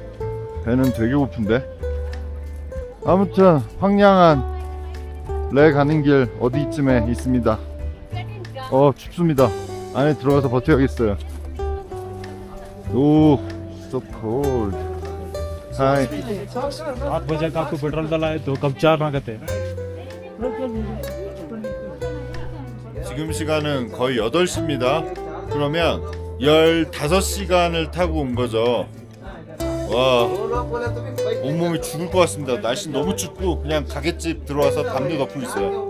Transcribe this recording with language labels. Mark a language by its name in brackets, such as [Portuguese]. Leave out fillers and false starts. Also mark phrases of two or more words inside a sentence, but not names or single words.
[Korean] 배는 되게 고픈데. 아무튼 황량한 레 가는 길 어디쯤에 있습니다. 춥습니다. 안에 들어가서 버텨야겠어요. 오, [English] so cold. Hi. [Hindi] 8 बजे का आपको पेट्रोल डला है तो कब 4 ना कहते हैं [Korean] 지금 시간은 거의 8시입니다. 그러면 15시간을 타고 온 거죠. 와, 온몸이 죽을 것 같습니다. 날씨 너무 춥고 그냥 가게집 들어와서 담요 덮고 있어요.